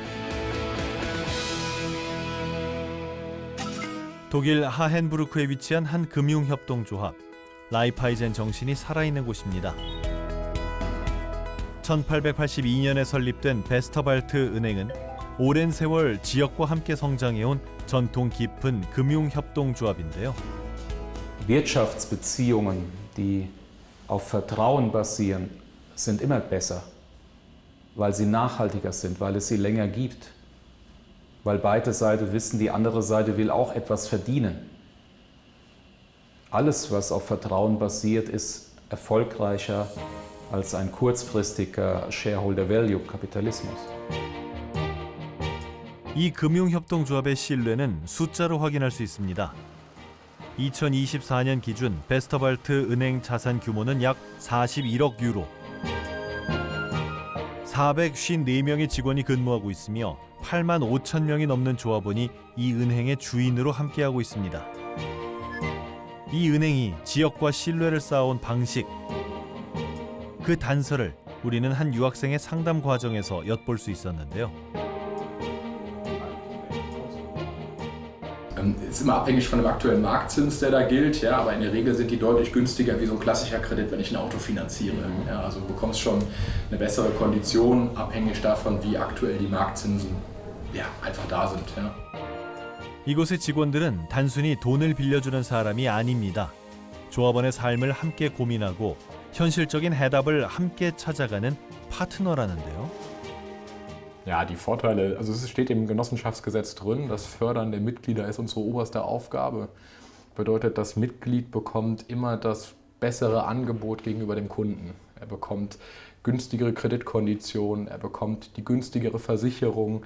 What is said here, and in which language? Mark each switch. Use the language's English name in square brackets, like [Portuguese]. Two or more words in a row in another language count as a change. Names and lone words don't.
[Korean] 독일 하헨부르크에 위치한 한 금융협동조합, 라이파이젠 정신이 살아있는 곳입니다. 1882년에 설립된 베스터발트 은행은 오랜 세월 지역과 함께 성장해온 전통 깊은 금융협동조합인데요. [German] Wirtschaftsbeziehungen, die auf Vertrauen basieren, sind immer besser, weil sie nachhaltiger sind, weil es sie länger gibt, weil beide Seiten wissen, die andere Seite will auch etwas verdienen. Alles, was auf Vertrauen basiert, ist erfolgreicher als ein kurzfristiger Shareholder-Value-Kapitalismus. [Korean] 이 금융협동조합의 신뢰는 숫자로 확인할 수 있습니다. 2024년 기준 베스터발트 은행 자산 규모는 약 41억 유로. 454명의 직원이 근무하고 있으며 8만 5천 명이 넘는 조합원이 이 은행의 주인으로 함께하고 있습니다. 이 은행이 지역과 신뢰를 쌓아온 방식, 그 단서를 우리는 한 유학생의 상담 과정에서 엿볼 수 있었는데요. [German] Ist immer abhängig von dem aktuellen Marktzins, der da gilt, ja, aber in der Regel sind die deutlich günstiger wie so ein klassischer Kredit, wenn ich ein Auto finanziere. Ja, also du bekommst schon eine bessere Kondition, abhängig davon, wie aktuell die Marktzinsen einfach da sind. Ja. [Korean] 이곳의 직원들은 단순히 돈을 빌려주는 사람이 아닙니다. 조합원의 삶을 함께 고민하고 현실적인 해답을 함께 찾아가는 파트너라는데요. [German] Ja, die Vorteile, also es steht im Genossenschaftsgesetz drin, das Fördern der Mitglieder ist unsere oberste Aufgabe. Bedeutet, das Mitglied bekommt immer das bessere Angebot gegenüber dem Kunden. Er bekommt günstigere Kreditkonditionen, er bekommt die günstigere Versicherung.